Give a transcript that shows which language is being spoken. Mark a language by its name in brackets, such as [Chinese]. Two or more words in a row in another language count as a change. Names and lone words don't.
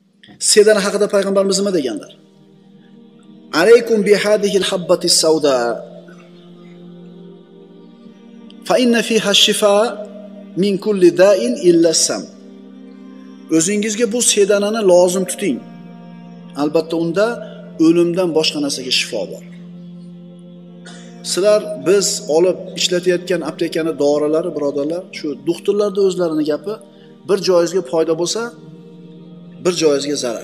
[Uzbek] Sedana haqida payg'ambarimiz nima deganlar? [Arabic] عليكم بهذه الحبة السوداء فإن فيها شفاء من كل داء إلا السام. [Uzbek] O'zingizga bu sedanani lozim tuting. Albatta unda o'limdan boshqa narsaga shifo bor. Sizlar biz olib ishlatayotgan aptekani dorilari, birodarlar, shu doktorlarda o'zlarining gapi, bir joyingizga foyda bo'lsa, bir joyingizga zarar.